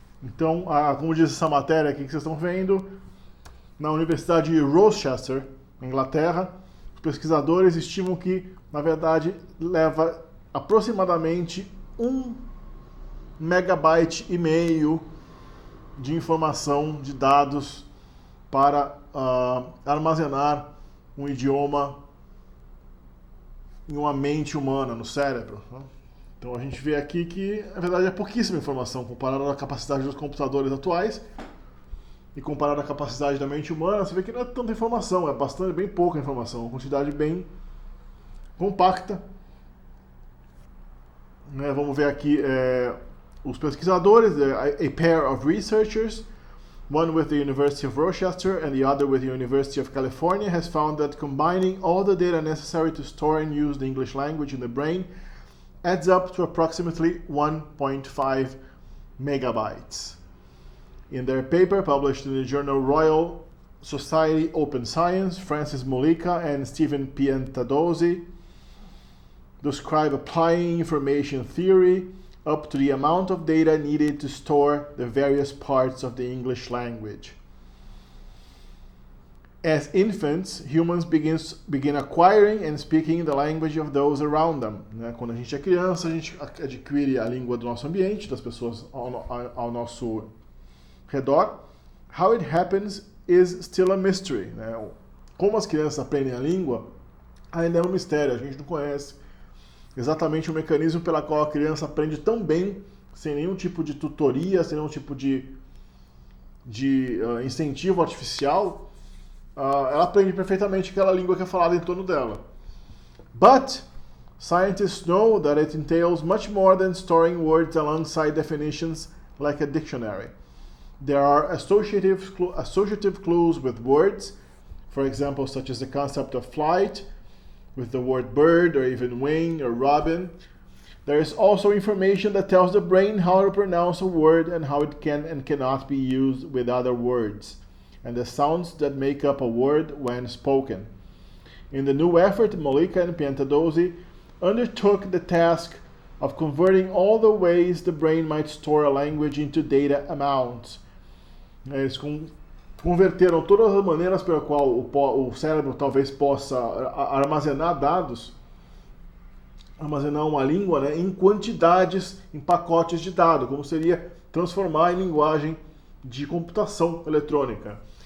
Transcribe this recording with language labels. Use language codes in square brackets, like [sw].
[pt] Então, como diz essa matéria aqui que vocês estão vendo, na Universidade de Rochester, na Inglaterra, os pesquisadores estimam que, na verdade, leva aproximadamente 1,5 megabyte de informação, de dados para armazenar um idioma em uma mente humana, no cérebro. Então a gente vê aqui que, na verdade, é pouquíssima informação comparada à capacidade dos computadores atuais e comparada à capacidade da mente humana. Você vê que não é tanta informação, é bem pouca informação, uma quantidade bem compacta. Vamos ver aqui os pesquisadores, [en] a pair of researchers, one with the University of Rochester and the other with the University of California, has found that combining all the data necessary to store and use the English language in the brain adds up to approximately 1.5 megabytes. In their paper published in the journal Royal Society Open Science, Francis Mollica and Stephen Piantadosi describe applying information theory up to the amount of data needed to store the various parts of the English language. As infants, humans begin acquiring and speaking the language of those around them. [pt] Quando a gente é criança, a gente adquire a língua do nosso ambiente, das pessoas ao nosso redor. [en] How it happens is still a mystery. [pt] Como as crianças aprendem a língua, ainda é um mistério, a gente não conhece exatamente o mecanismo pela qual a criança aprende tão bem, sem nenhum tipo de tutoria, sem nenhum tipo de incentivo artificial. Ela aprende perfeitamente aquela língua que é falada em torno dela. [en] But scientists know that it entails much more than storing words alongside definitions like a dictionary. There are associative clues with words, for example, such as the concept of flight, with the word bird, or even wing, or robin. There is also information that tells the brain how to pronounce a word and how it can and cannot be used with other words, and the sounds that make up a word when spoken. In the new effort, Mollica and Piantadosi undertook the task of converting all the ways the brain might store a language into data amounts. [pt] Eles converteram todas as maneiras pela qual o cérebro talvez possa armazenar dados, armazenar uma língua, em quantidades, em pacotes de dados, como seria transformar em linguagem de computação eletrônica.